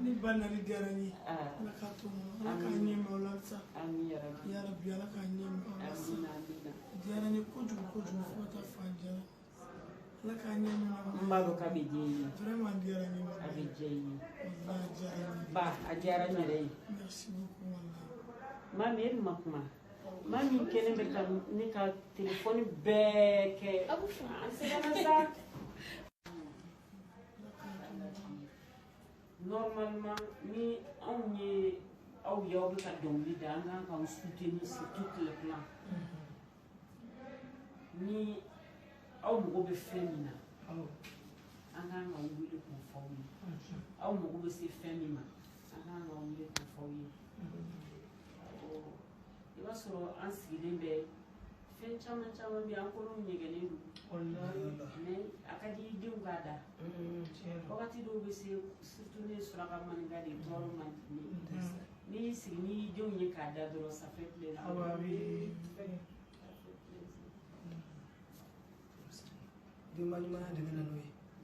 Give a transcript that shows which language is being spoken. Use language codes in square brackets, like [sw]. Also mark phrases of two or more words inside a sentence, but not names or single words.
[bm] Ni ba nali diyara n ye ala k'a to n ma ala k'a ɲɛma o la sa [ar] ami yarabi [bm] yarabi ala k'a ɲɛma o la sa [ar] amina amina [bm] diyara n ye kojugu fo ka taa fan jara ala k'a ɲɛma n b'a dɔn k'a bɛ diya i ye vraiment diyara n ye a bɛ diya i ye wallahi diyara n ye ba a diyara n yɛrɛ ye [fr] merci beaucoup wallahi [bm] mami e ma kuma mami kelen bɛ ka ne ka telefɔni bɛɛ kɛ an sɛgɛnna sa normalement ni anw ye aw y'aw bɛ ka dɔnkili da an kan k'aw [fr] soutenir sur tout le plan [bm] ni aw mago bɛ fɛn min na an kan ka wuli k'o fɔ aw ye aw mago bɛ se fɛn min ma an kan ka wuli k'o fɔ aw ye i b'a sɔrɔ an sigilen bɛ fɛn caman caman bɛ an kɔnɔw ɲɛgɛnnen don mais a ka di i denw k'a da wagati dɔw bɛ se surtout ne suraka maninka de tɔɔrɔ man di ne n'i y'i sigi n'i y'i denw ye k'a da dɔrɔn [fr] ça fait plaisir [bm] denba ɲumanya de bɛ na n'o ye